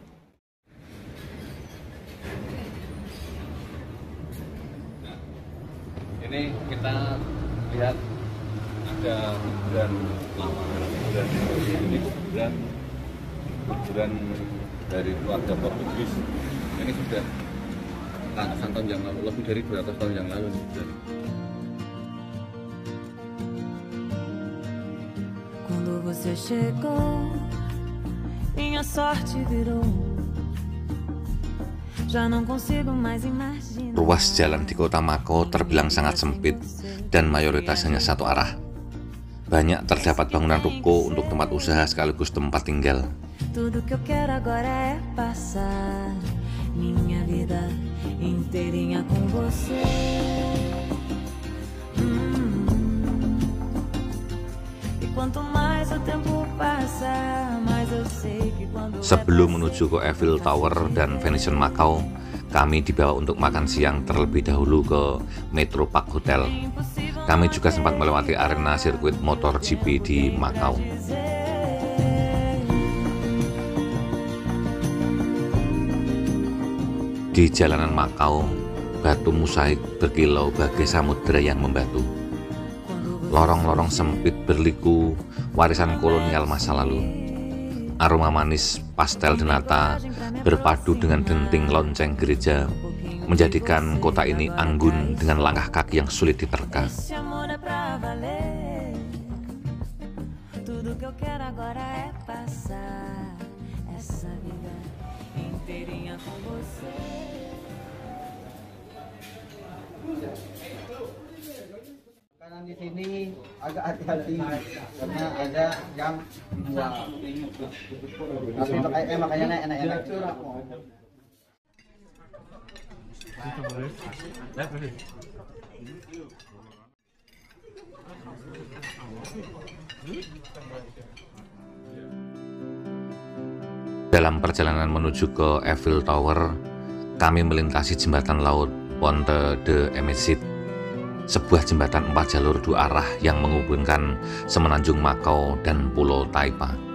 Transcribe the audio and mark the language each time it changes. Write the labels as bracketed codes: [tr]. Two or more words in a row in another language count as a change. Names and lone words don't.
[id] Ini kita lihat ada kuburan lama, kuburan dari keluarga Portugis. Ini sudah ratusan tahun yang lalu, lebih dari 200 tahun yang lalu. [pt] Quando você chegou, minha sorte virou. Já não consigo mais imaginar. [id] Ruas jalan di kota Makau terbilang sangat sempit dan mayoritas hanya satu arah. Banyak terdapat bangunan ruko untuk tempat usaha sekaligus tempat tinggal. [pt] Tudo que eu quero agora é passar minha vida inteirinha com você. E quanto mais o tempo passa, mais eu sei que quando [id] Sebelum menuju ke Eiffel Tower dan Venetian Makau, kami dibawa untuk makan siang terlebih dahulu ke Metro Park Hotel. Kami juga sempat melewati arena sirkuit motor GP di Makau. Di jalanan Makau, batu mosaik berkilau bagai samudera yang membatu. Lorong-lorong sempit berliku, warisan kolonial masa lalu. Aroma manis pastel denata berpadu dengan denting lonceng gereja menjadikan kota ini anggun dengan langkah kaki yang sulit diterka. [pt] esse amor é pra valer. Tudo que eu quero agora é passar essa vida inteirinha com você. [id] Makanan di sini agak hati-hati karena ada yang dibuang. Tapi makanya enak-enak. Dalam perjalanan menuju ke Eiffel Tower, kami melintasi jembatan laut Ponte de Emesit, sebuah jembatan 4 jalur 2 arah yang menghubungkan semenanjung Makau dan Pulau Taipa.